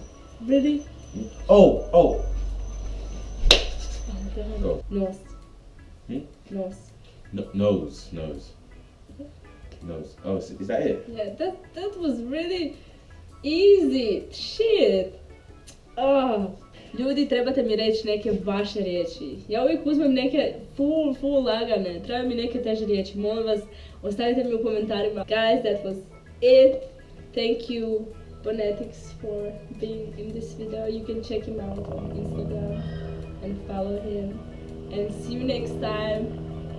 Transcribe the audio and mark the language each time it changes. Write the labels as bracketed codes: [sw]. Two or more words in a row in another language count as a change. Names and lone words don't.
[en] Really? Oh. Oh, damn. Go. Nose. Nose. No, nose. Oh, is that it? Yeah, that was really easy. Shit. Oh. [bs] Ljudi, trebate mi reći neke vaše riječi. Ja uvijek uzmem neke full lagane. Treba mi neke teže riječi. Molim vas, ostavite mi u komentarima. [en] Guys, that was it. Thank you, Bonetics, for being in this video. You can check him out on Instagram and follow him. And see you next time.